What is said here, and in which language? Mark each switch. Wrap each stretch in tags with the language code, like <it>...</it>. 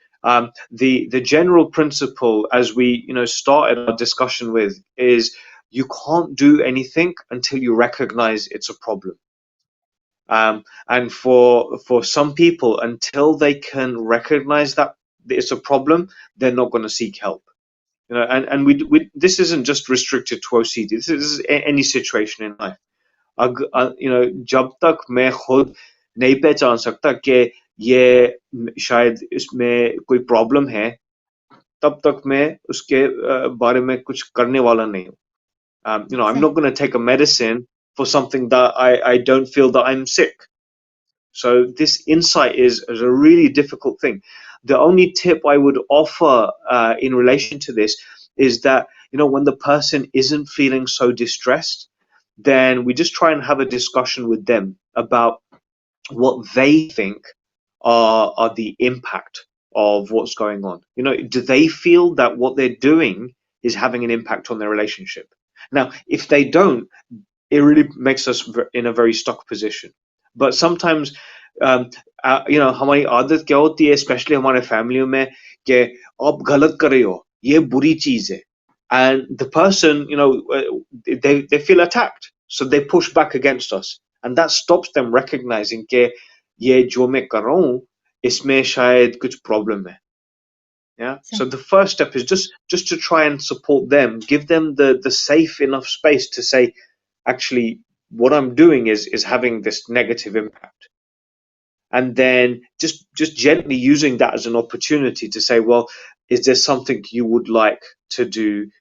<en>The general principle, as we started our discussion with, is you can't do anything until you recognize it's a problem. And for some people, until they can recognize that it's a problem, they're not going to seek help. And we this isn't just restricted to OCD. This is any situation in life.</en> <hi>जब तक मैं खुद नहीं पहचान सकता कि ये शायद इसमें कोई प्रॉब्लम है, तब तक मैं उसके बारे में कुछ करने वाला नहीं हूँ.</hi> <en>I'm not going to take a medicine for something that I don't feel that I'm sick. So this insight is a really difficult thing. The only tip I would offer in relation to this is that, when the person isn't feeling so distressed, then we just try and have a discussion with them about what they think are the impact of what's going on? You know, do they feel that what they're doing is having an impact on their relationship? Now, if they don't, it really makes us in a very stuck position. But sometimes, you know,</en> <hi>हमारी आदत क्या होती है,</hi> <en>especially</en> <hi>हमारे family में, कि आप गलत कर रहे हो, ये बुरी चीज है,</hi> <en>and the person, you know, they feel attacked, so they push back against us, and that stops them recognizing</en> <hi>कि ये जो मैं कर रहा हूँ, इसमें शायद कुछ problem है.</hi> <en>Yeah. So the first step is just to try and support them, give them the safe enough space to say, actually, what I'm doing is having this negative impact. And then just gently using that as an opportunity to say, well, is there something you would like to do?</en>